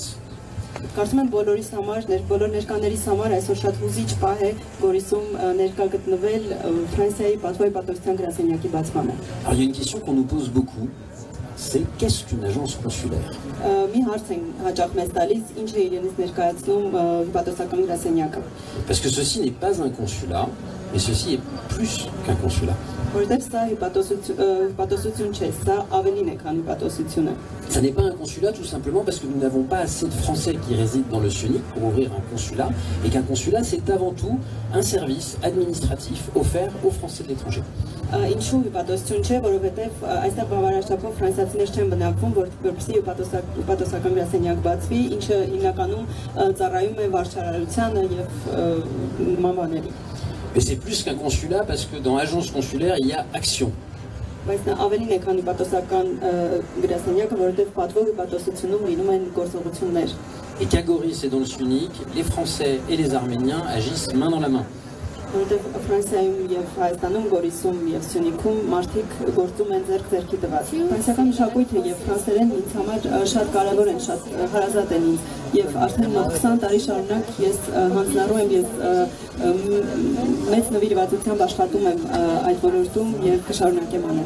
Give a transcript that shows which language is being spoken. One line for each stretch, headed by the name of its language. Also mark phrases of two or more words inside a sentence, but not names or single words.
Armenian: Կարծում եմ բոլորիս համար, բոլոր ներկաներիս համար այսօր շատ հուզիչ պահ է Գորիսում ներկա գտնվել Ֆրանսիայի պատվո հյուպատոսության գրասենյակի բացմանը։
French: Alors il y a une question qu'on nous pose beaucoup, c'est qu'est-ce qu'une agence consulaire?
Armenian: Մի հարց են հաճախ մեզ տալիս, ինչ է իրենից ներկայացնում հյուպատոսական գրասենյակը։
French: Parce que ceci n'est pas un consulat, mais ceci est plus qu'un consulat.
Armenian: Որտեղ սա հյուպատոսություն չէ, սա ավելին է, քան հյուպատոսությունը։
French: Ça n'est pas un consulat tout simplement parce que nous n'avons pas assez de Français qui résident dans le Sionic pour ouvrir un consulat, et qu'un consulat c'est avant tout un service administratif offert aux Français de l'étranger.
Armenian: Ինչու հյուպատոսություն չէ, որովհետև այստեղ բավարարչափով ֆրանսիացիներ չեն բնակվում, որպեսզի հյուպատոսական գրասենյակ բացվի, ինչը հիմնականում ծառայում է վարչարարությանը եւ նման բաների։
French: Mais c'est plus qu'un consulat parce que dans l'agence consulaire il y a action.
Armenian: Բայց նա ավելին է, քան հյուպատոսական գրասենյակը, որովհետև պատվո հյուպատոսությունում լինում են գործողություններ։
French: Et qu'à Goris et dans le Sionic, les Français et les Arméniens agissent main dans la main.
Armenian: Որովհետև Ֆրանսիայում եւ Հայաստանում, Գորիսում եւ Սյունիքում մարդիկ գործում են ձեռք-ձեռքի տված։ Ֆրանսիական մշակույթը եւ ֆրանսերեն ինձ համար շատ կարեւոր են, շատ հարազատ են ինձ եւ արդեն մոտ 20 տարի շարունակ ես հանձնառու եմ եւ մեծ նվիրվածությամբ աշխատում եմ այդ ոլորտում եւ կշարունակեմ անել։